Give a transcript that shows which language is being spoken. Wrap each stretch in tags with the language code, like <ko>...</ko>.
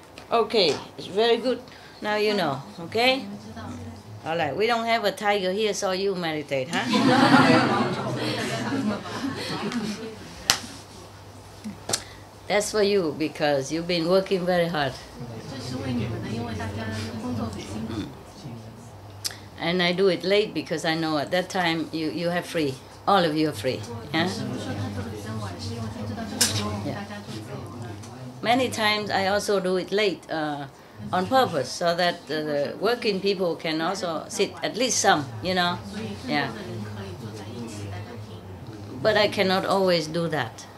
<en>Okay, it's very good. Now you know, okay?</en> <zh>你们知道。</zh> <en>All right, we don't have a tiger here, so you meditate, huh? That's for you because you've been working very hard.</en> <zh>这是为你们的，因为大家工作很辛苦。</zh> <en>And I do it late because I know at that time you have free. All of you are free. Yeah?</en> <zh>师傅说他做的比较晚，是因为他知道这个时候我们大家做自由的。</zh> <en>Many times I also do it late on purpose so that the working people can also sit at least some, you know.</en> <zh>所以更多的</zh> <en>Yeah.</en> <zh>人可以坐在一起，大家听。</zh> <en>But I cannot always do that.</en>